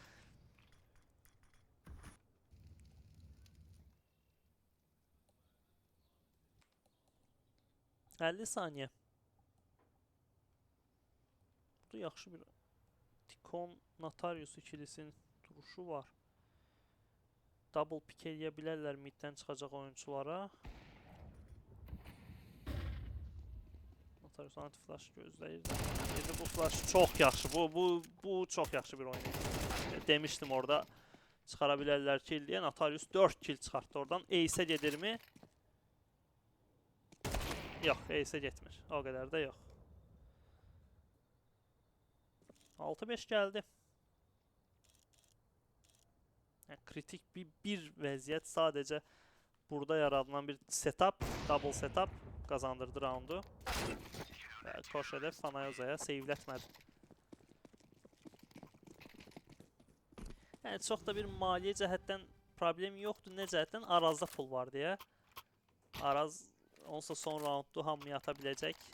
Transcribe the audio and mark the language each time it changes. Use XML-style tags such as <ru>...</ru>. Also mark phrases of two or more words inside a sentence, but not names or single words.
<az>...50 saniye. Burada yaxşı bir Tikon Natarius ikilisinin duruşu var. Double pick eləyə bilərlər middən çıxacaq oyunculara. Natarius anti-flash gözləyir. Bu flash çox yaxşı. Bu çox yaxşı bir oyun. Demişdim orada çıxara bilərlər kill deyə. Natarius 4 kill çıxartdı oradan. Ace-ə gedirmi? Yox, Ace-ə getmir. O qədər də yox. 6-5 gəldi. Yəni, kritik bir vəziyyət sadəcə burada yaradılan bir setup, double setup qazandırdı roundu. Və Koşedev Fanayoza'ya seivlətmədi. Yəni, çox da bir maliyyə cəhətdən problem yoxdur. Nə cəhətdən? Arazda pul var deyə. Araz onsa son rounddu hamıya ata biləcək.</az>